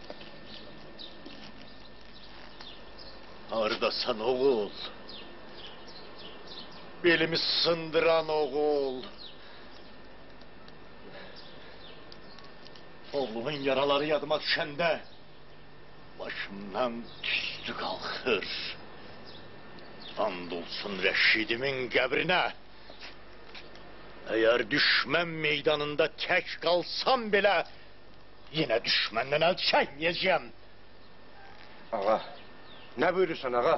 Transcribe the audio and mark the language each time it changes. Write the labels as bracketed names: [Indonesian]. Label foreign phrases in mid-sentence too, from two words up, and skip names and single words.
[Azerbaijani] Hardasan oğul? Belimi sındıran oğul. [Turkish] Oğlumun yaraları yadıma düşende başımdan tüstü kalkır. [Azerbaijani] Andolsun Reşidimin qəbrinə. [Turkish] Eğer düşman meydanında tek kalsam bile yine düşmandan el çekmeyeceğim. Ağa, ne buyurursan ağa?